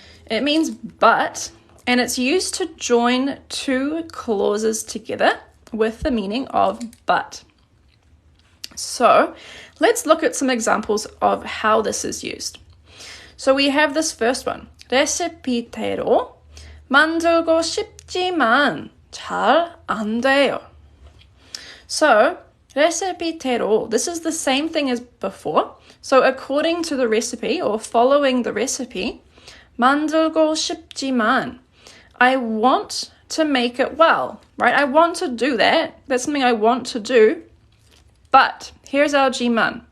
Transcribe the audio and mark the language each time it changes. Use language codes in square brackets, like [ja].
[en] It means but, and it's used to join 2 clauses together with the meaning of but. So let's look at some examples of how this is used. So we have this first one. [ko] 레시피대로 만들고 싶지만 잘 안 돼요. [en] So 레시피대로, this is the same thing as before. So according to the recipe, or following the recipe, [ko] 만들고 싶지만, [en] I want to make it well, right? I want to do that. That's something I want to do. But here's our 지만.